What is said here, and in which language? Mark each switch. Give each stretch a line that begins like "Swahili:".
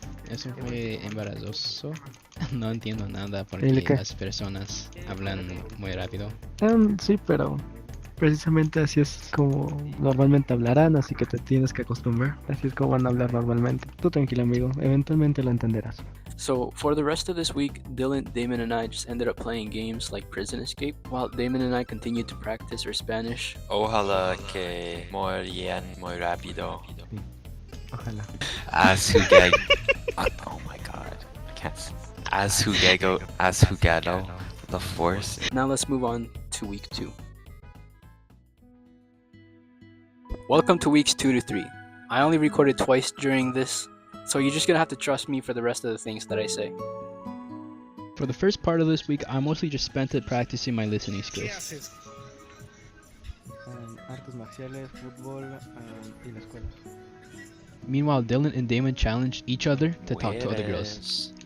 Spanish: Eso fue embarazoso. No entiendo nada porque ¿El qué? las personas hablan muy rápido. Sí, pero precisamente así es como normalmente hablarán, así que te tienes que acostumbrar. Así es como van a hablar normalmente. Tú tranquilo, amigo, eventualmente lo entenderás.
English: So for the rest of this week, Dylan, Damon, and I just ended up playing games like Prison Escape, while Damon and I continued to practice our Spanish.
Spanish: Ojalá que morían muy rápido. Ojalá. As jugado.
English: Oh my god. I can't.
Spanish: As jugado.
English: The force. Now let's move on to week 2. Welcome to weeks 2 to 3. I only recorded twice during this, so you're just gonna have to trust me for the rest of the things that I say. For the first part of this week, I mostly just spent it practicing my listening skills.
Spanish: Artes marciales, fútbol y la escuela.
English: Meanwhile, Dylan and Damon challenged each other to talk to other girls.